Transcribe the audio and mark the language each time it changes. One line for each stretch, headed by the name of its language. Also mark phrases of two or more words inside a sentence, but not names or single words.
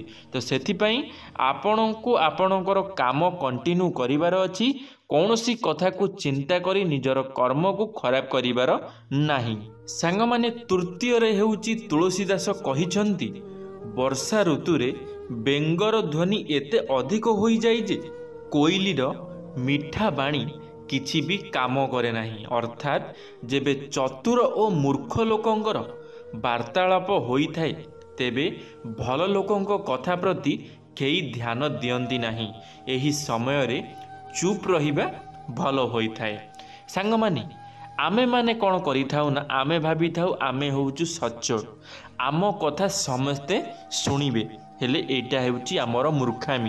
Odia: ତ ସେଥି ପାଇଁ ଆପଣ କୁ ଆପଣଙ୍କର କାମ କଣ୍ଟିନ୍ୟୁ କରିବାର ଅଛି। କୌଣସି କଥା କୁ ଚିନ୍ତା କରି ନିଜର କର୍ମ କୁ ଖରାପ କରିବାର ନାହିଁ। ସାଙ୍ଗ ମାନେ ତୃତୀୟ ରେ ହେଉଛି ତୁଳସୀଦାସ କହିଛନ୍ତି ବର୍ଷା ଋତୁ ରେ ବେଙ୍ଗର ଧ୍ୱନି ଏତେ ଅଧିକ ହୋଇ ଯାଏ ଯେ କୋଇଲିର ମିଠା ବାଣୀ କିଛି ବି କାମ କରେ ନାହିଁ। ଅର୍ଥାତ ଯେବେ ଚତୁର ଓ ମୂର୍ଖ ଲୋକଙ୍କର ବାର୍ତ୍ତାଳାପ ହୋଇ ଥାଏ ତେବେ ଭଲ ଲୋକଙ୍କ କଥା ପ୍ରତି କେହି ଧ୍ୟାନ ଦିଅନ୍ତି ନାହିଁ। ଏହି ସମୟ ରେ ଚୁପ ରହିବା ଭଲ ହୋଇ ଥାଏ। ସାଙ୍ଗ ମାନେ ଆମେ ମାନେ କଣ କରିଥାଉ ନା, ଆମେ ଭାବି ଥାଉ ଆମେ ହେଉଛୁ ସଚ୍ଚୋଟ, ଆମ କଥା ସମସ୍ତେ ଶୁଣିବେ ହେଲେ ଏଇଟା ହେଉଛି ଆମର ମୂର୍ଖାମି।